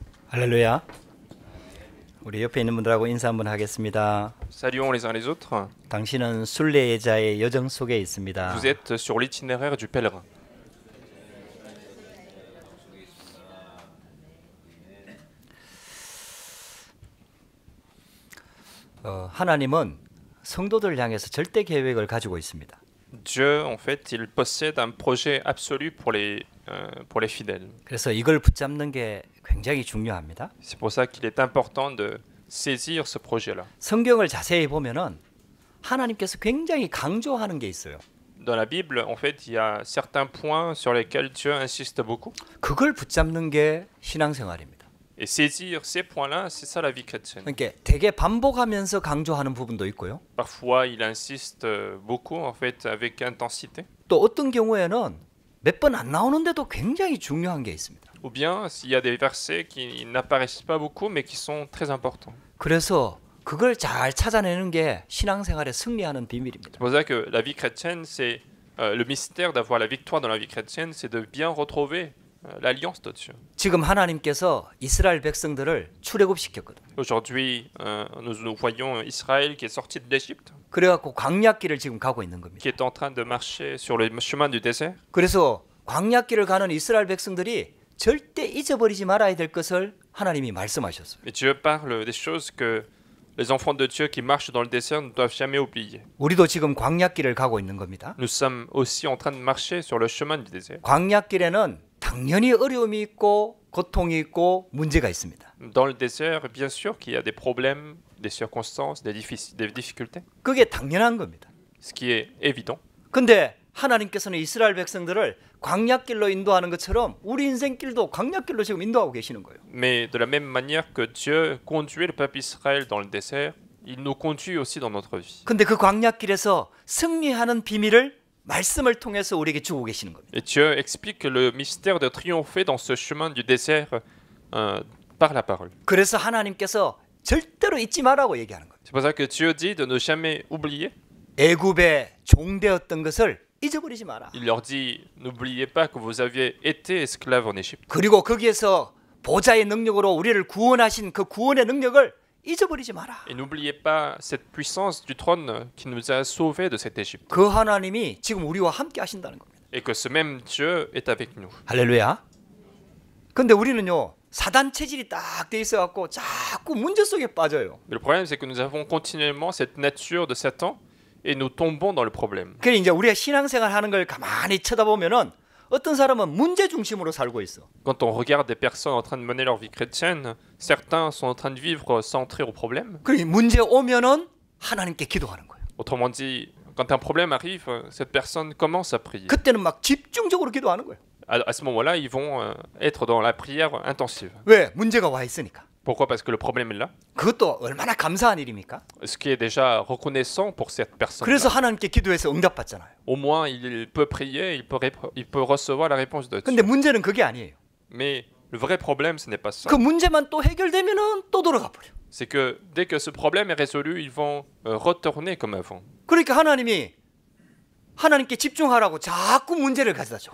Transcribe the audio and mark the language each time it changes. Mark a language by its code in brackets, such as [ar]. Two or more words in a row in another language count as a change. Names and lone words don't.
[ko] 할렐루야. 우리 옆에 있는 분들하고 인사 한번 하겠습니다. [fr] Saluons les uns les autres. [ko] 당신은 순례자의 여정 속에 있습니다. [fr] Vous êtes sur l'itinéraire du pèlerin. [ko] 하나님은 성도들을 향해서 절대 계획을 가지고 있습니다. [fr] Dieu, en fait, il possède un projet absolu pour les fidèles. [ko] 그래서 이걸 붙잡는 게 굉장히 중요합니다. [fr] C'est pour ça qu'il est important de saisir ce projet-là. [ko] 성경을 자세히 보면은 하나님께서 굉장히 강조하는 게 있어요. [fr] Dans la Bible, en fait, il y a certains points sur lesquels Dieu insiste beaucoup. [ko] 그걸 붙잡는 게 신앙생활입니다. [fr] Et saisir ces points-là, c'est ça la vie chrétienne. [ko] 그러니까 되게 반복하면서 강조하는 부분도 있고요. [fr] Parfois, il insiste beaucoup, en fait, avec intensité. [ko] 또 어떤 경우에는 몇 번 안 나오는데도 굉장히 중요한 게 있습니다. [fr] Ou bien, s'il y a des versets qui n'apparaissent pas beaucoup, mais qui sont très importants. [ko] 그래서 그걸 잘 찾아내는 게 신앙생활에 승리하는 비밀입니다. [fr] C'est pour ça que la vie chrétienne, c'est le mystère d'avoir la victoire dans la vie chrétienne, c'est de bien retrouver l'alliance de Dieu. [ko] 지금 하나님께서 이스라엘 백성들을 출애굽시켰거든요. [fr] Aujourd'hui, nous voyons Israël qui est sorti de l'Égypte, [ko] 그래갖고 광야길을 지금 가고 있는 겁니다. [fr] qui est en train de marcher sur le chemin du désert. [ko] 그래서 광야길을 가는 이스라엘 백성들이 절대 잊어버리지 말아야 될 것을 하나님이 말씀하셨어요. [fr] Et Dieu parle des choses que les enfants de Dieu qui marchent dans le désert ne doivent jamais oublier. [ko] 우리도 지금 광야길을 가고 있는 겁니다. [fr] Nous sommes aussi en train de marcher sur le chemin du désert. [ko] 광야길에는 당연히 어려움이 있고 고통이 있고 문제가 있습니다. [fr] Dans le désert, bien sûr qu'il y a des problèmes, des circonstances, des difficultés, [ko] 그게 당연한 겁니다. [fr] ce qui est évident. [ko] 근데 하나님께서는 이스라엘 백성들을 광야길로 인도하는 것처럼 우리 인생길도 광야길로 지금 인도하고 계시는 거예요. [fr] Mais de la même manière que Dieu conduit le peuple Israël dans le désert, il nous conduit aussi dans notre vie. [ko] 근데 그 광야길에서 승리하는 비밀을 말씀을 통해서 우리에게 주고 계시는 겁니다. [fr] Et Dieu explique le mystère de triompher dans ce chemin du désert par la parole. [ko] 그래서 하나님께서 절대로 잊지 말라고 얘기하는 거예요. [fr] C'est pour ça que Dieu dit de ne jamais oublier. [ko] 애굽의 종되었던 것을 잊어버리지 마라. [fr] Il leur dit, n'oubliez pas que vous aviez été esclaves en Égypte. [ko] 그리고 거기에서 보좌의 능력으로 우리를 구원하신 그 구원의 능력을 잊어버리지 마라. [fr] Et n'oubliez pas cette puissance du trône qui nous a sauvés de cette Égypte. [ko] 그 하나님이 지금 우리와 함께 하신다는 겁니다. [fr] Et que ce même Dieu est avec nous. [ko] 할렐루야. 근데 우리는요 사단 체질이 딱 돼 있어 갖고 자꾸 문제 속에 빠져요. [fr] Mais le problème, c'est que nous avons continuellement cette nature de Satan et nous tombons dans le problème. [ko] 그래 이제 우리가 신앙생활 하는 걸 가만히 쳐다보면은 어떤 사람은 문제 중심으로 살고 있어. [fr] Quand on regarde des personnes en train de mener leur vie chrétienne, certains sont en train de vivre centrés au problème. [ko] 그래 문제 오면은 하나님께 기도하는 거예요. [fr] Autrement dit, quand un problème arrive, cette personne commence à prier. [ko] 그때는 막 집중적으로 기도하는 거예요. [fr] À ce moment-là, ils vont être dans la prière intensive. [ko] 왜? 문제가 와 있으니까. [fr] Pourquoi? Parce que le problème est là. [ko] 그것도 얼마나 감사한 일입니까? [fr] Ce qui est déjà reconnaissant pour cette personne. [ko] 그래서 하나님께 기도해서 응답받잖아요. [fr] Au moins, il peut prier, il peut recevoir la réponse de Dieu. [ko] 근데 문제는 그게 아니에요. [fr] Mais le vrai problème, ce n'est pas ça. [ko] 그 문제만 또 해결되면은 또 돌아가 버려. [fr] C'est que dès que ce problème est résolu, ils vont retourner comme avant. [ko] 그러니까 하나님께 집중하라고 자꾸 문제를 가져다 줘.